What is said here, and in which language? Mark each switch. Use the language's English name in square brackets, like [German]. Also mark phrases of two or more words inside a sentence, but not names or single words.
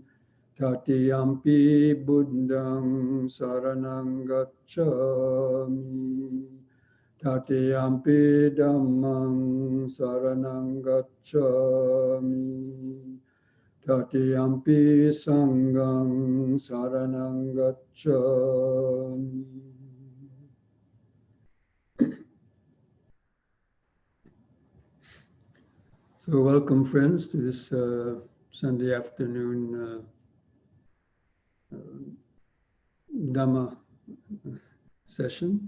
[Pali] Tatiyampi Buddhang Saranang Gacchami. Tatiyampi Dhammang Saranang Gacchami. Tatiyampi Sanghang Saranang Gacchami. [English] So welcome, friends, to this Sunday afternoon Dhamma session.